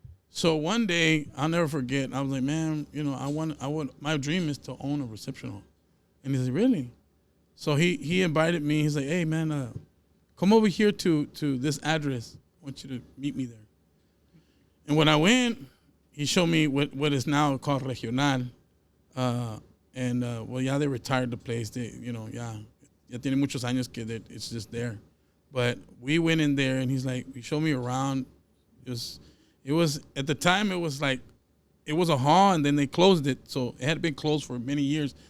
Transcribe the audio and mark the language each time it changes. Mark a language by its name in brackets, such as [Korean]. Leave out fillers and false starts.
[English] So one day, I'll never forget, I was like, man, my dream is to own a reception hall. And he said, really? So he invited me. He's like, hey, man, come over here to this address. I want you to meet me there. And when I went, he showed me what is now called Regional. Yeah, they retired the place. [Spanish] They, ya tiene muchos años que [English] it's just there. But we went in there, and he's like, he showed me around. It was at the time, it was like, it was a hall, and then they closed it. So it had been closed for many years.